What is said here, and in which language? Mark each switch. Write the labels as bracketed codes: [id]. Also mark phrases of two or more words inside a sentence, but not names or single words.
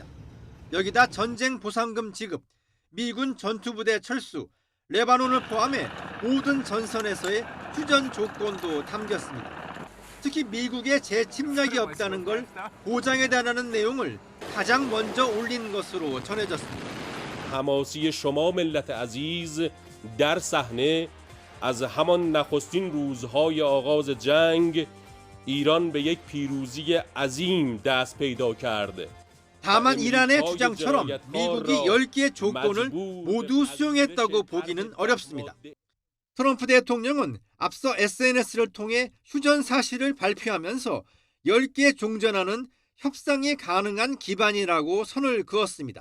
[ko] 여기다 전쟁 보상금 지급, 미군 전투부대 철수, 레바논을 포함해 모든 전선에서의 휴전 조건도 담겼습니다. 특히 미국의 재침략이 없다는 걸 보장해달라는 내용을 가장 먼저 올린 것으로 전해졌습니다. [fa] حماسی شما ملت عزیز در صحنه از همان نخستین روزهای آغاز جنگ ایران به یک پیروزی عظیم دست پیدا کرده. [ko] 다만 이란의 주장처럼 미국이 10개의 조건을 모두 수용했다고 보기는 어렵습니다. 트럼프 대통령은 앞서 SNS를 통해 휴전 사실을 발표하면서 10개 종전하는 협상이 가능한 기반이라고 선을 그었습니다.